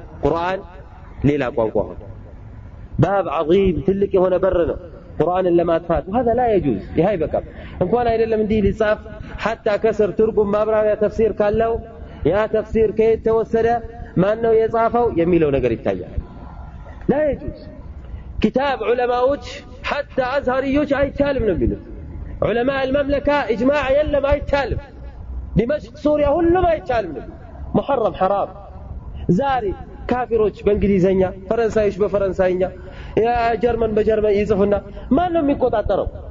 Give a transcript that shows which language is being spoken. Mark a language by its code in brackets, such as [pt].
[am] ቁርአን ሌላ ቋንቋ ሆነ። ባብ عظيم ትልቅ የሆነ በር ነው ቁርአንን ለማጥፋት። [ar] وهذا لا يجوز. [am] ይሄ አይበቃም። እንኳን አይደለም እንዲህ ሊጻፍ حتى ከስር ትርጉም ማብራሪያ ተፍሲር ካለው ያ ተፍሲር ከየት ተወሰደ ማን ነው የጻፈው የሚለው ነገር ይታያል። [ar] لا يجوز. [am] كتاب علماءዎች حتى أزهريዎች አይቻልም ነው የሚሉት። [ar] علماء المملكة إجماع [am] የለም አይቻልም። دمشق سوريا ሁሉም አይቻልም ነው። [ar] محرم حرام. [am] ዛሬ ካፊሮች በእንግሊዘኛ ፈረንሳዮች በፈረንሳይኛ ያ ጀርመን በጀርመን ይጽፉና ማን ነው የሚቆጣጠረው?